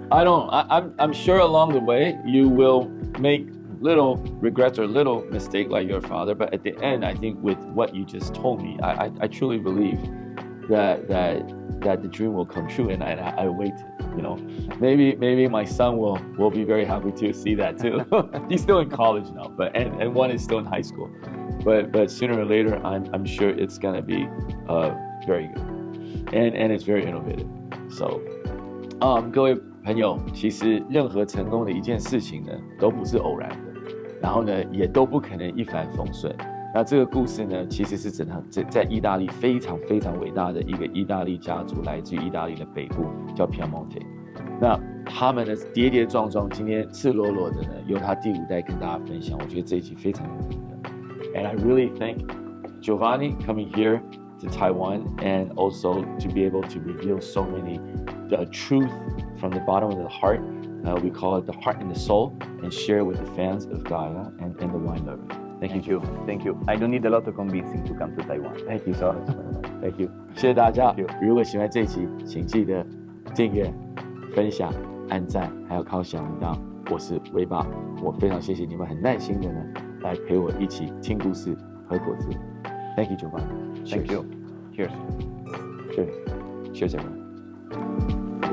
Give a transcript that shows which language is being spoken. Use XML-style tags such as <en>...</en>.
<en>I'm sure along the way you will make little regrets or little mistake like your father, but at the end, I think with what you just told me, I truly believe that the dream will come true, and I wait. You know, maybe my son will be very happy to see that too. He's still in college now, but and one is still in high school, but sooner or later, I'm sure it's gonna be very good, and it's very innovative.</en> <zh>So, 各位朋友，其实任何成功的一件事情呢，都不是偶然的，然后呢，也都不可能一帆风顺。那这个故事呢，其实是在意大利非常非常伟大的一个意大利家族，来自于意大利的北部，叫 Piemonte。那他们的跌跌撞撞，今天赤裸裸的呢，由他第5代跟大家分享。</zh> <en>我觉得这一集非常有意义的。 And I really thank Giovanni coming here to Taiwan and also to be able to reveal so many truth from the bottom of the heart. We call it the heart and the soul, and share it with the fans of Gaja and the wine lovers. Thank you. Thank you. I don't need a lot of convincing to come to Taiwan. Thank you so much. Thank you. 谢谢大家。</en> <zh>如果喜欢这一集，请记得订阅、分享、按赞，还有敲小铃铛。我是威爸，我非常谢谢你们很耐心的呢，来陪我一起听故事、喝果汁。</zh> <en>Thank you, Giovanni. Thank you. Cheers. Cheers. Cheers, everyone.</en>